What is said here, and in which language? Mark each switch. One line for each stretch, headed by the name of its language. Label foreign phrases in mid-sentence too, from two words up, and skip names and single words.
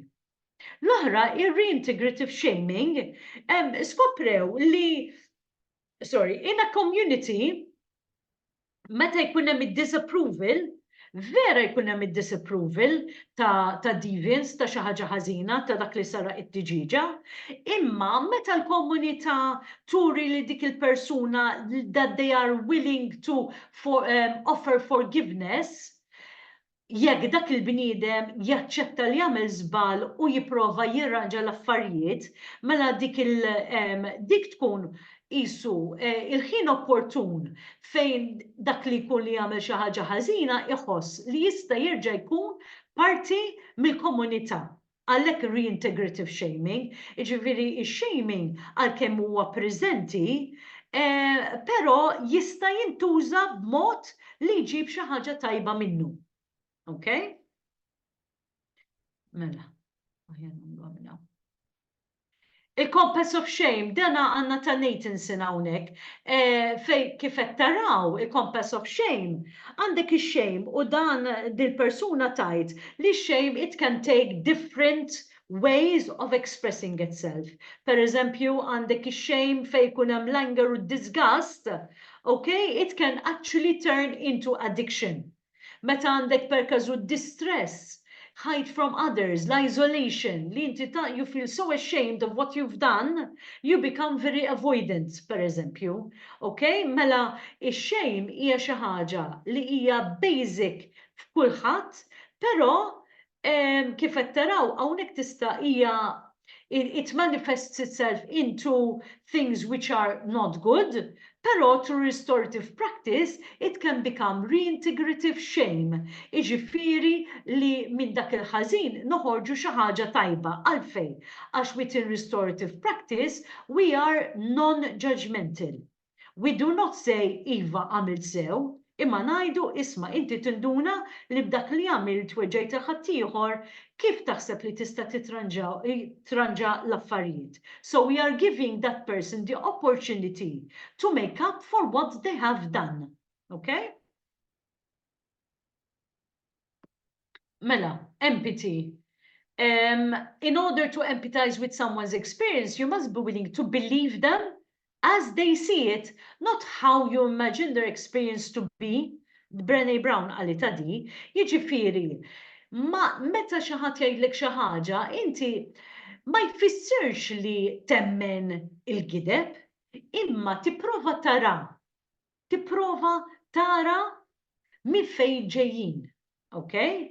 Maltese: L-oħra, il-reintegrative shaming, skoprew li,
English: in a community,
Maltese: meta jkun hemm id-disapproval, vera jkun hemm id-disapproval ta' deviance, ta' xi ħaġa ħażina, ta' dak li sara it-tiġiġa, imma meta l-komunità turi li dik il-persuna
English: that they are willing to offer forgiveness,
Maltese: jekk dak il-bniedem jaċċetta li jagħmel żball u jipprova jirranġa l-affarijiet, mela dik tkun qisu il-ħin opportun fejn dak li jkun li jagħmel xi ħaġa ħażina iħoss li jista' jerġa' jkun parti mill-komunità. Għalhekk
English: reintegrative shaming,
Maltese: jiġifieri x-shaming għalkemm huwa preżenti, però jista' jintuża b'mod li jġib xi ħaġa tajba minnu. Okay? Mela. Il-
English: compass of shame,
Maltese: dana għanna ta' Nathanson hawnhekk. Fej kif qed taraw il-
English: compass of shame,
Maltese: għandek ix-shame u dan dil-persuna tajt li
English: shame it can take different ways of expressing itself.
Maltese: Per eżempju, għandek ix-shame fej kun hemm l-anger u disgust, okay,
English: it can actually turn into addiction.
Maltese: Meta għandek per każu distress,
English: hide from others,
Maltese: l-isolation, li inti
English: you feel so ashamed of what you've done, you become very avoidant,
Maltese: per eżempju. Okay? Mela, ix-shame hija xi ħaġa li hija basic f'kulħadd, però kif qed taraw hawnhekk tista' hija
English: it manifests itself into things which are not good,
Maltese: Però
English: through restorative practice, it can become reintegrative shame.
Maltese: Iġifieri li minn dak il-ħażin noħorġu xi ħaġa tajba għalfejn.
English: Għax within restorative practice, we are non-judgmental. We do not say,
Maltese: Iva, għamilt sew, imma ngħidu isma' inti tinduna li b'dak li għamilt weġġejt il-ħaddieħor kif taħseb li tista' titranġa l-affarijiet.
English: So we are giving that person the opportunity to make up for what they have done.
Maltese: Okay? Mela, empathy.
English: In order to empathize with someone's experience, you must be willing to believe them as they see it, not how you imagine their experience to be.
Maltese: Brené Brown għalita di, jiġifieri, meta xi ħadd jgħidlek xi ħaġa, inti ma jfissirx li temmen il-gideb, imma tipprova tara minn fejn ġejjin, okay?